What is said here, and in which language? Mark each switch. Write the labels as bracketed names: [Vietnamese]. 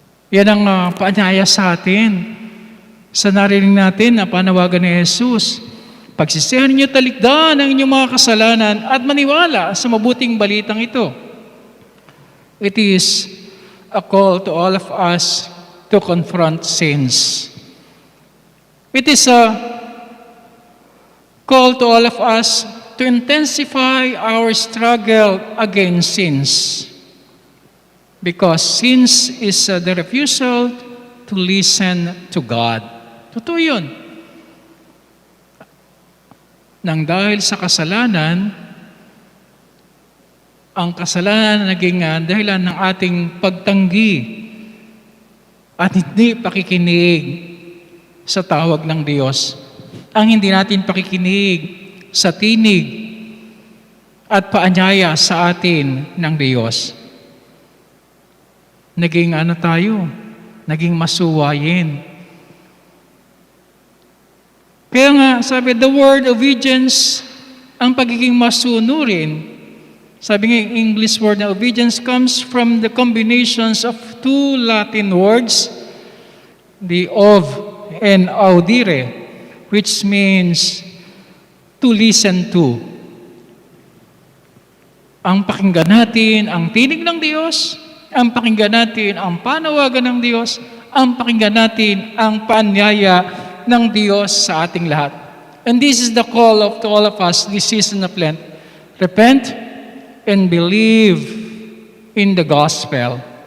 [Filipino] Yan ang paanyaya sa atin. Sa narinig natin na panawagan ni Jesus, pagsisihan ninyo talikdan ang inyong mga kasalanan at maniwala sa mabuting balitang ito. [English] It is a call to all of us to confront sins. It is a call to all of us to intensify our struggle against sins. Because sins is the refusal to listen to God. [Filipino] Totoo yun. Nang dahil sa kasalanan, ang kasalanan naging dahilan ng ating pagtanggi at hindi pakikinig sa tawag ng Diyos. Ang hindi natin pakikinig sa tinig at paanyaya sa atin ng Diyos. Naging tayo? Naging masuwayin. Kaya nga, sabi, [English] the word obedience, [Filipino] ang pagiging masunurin, sabi nga, [English] English word na obedience comes from the combinations of two Latin words, the of and audire, which means to listen to. [Filipino] Ang pakinggan natin ang tinig ng Diyos, ang pakinggan natin ang panawagan ng Diyos, ang pakinggan natin ang paanyaya ng Diyos sa ating lahat. [English] And this is the call to all of us this season of Lent. Repent and believe in the gospel.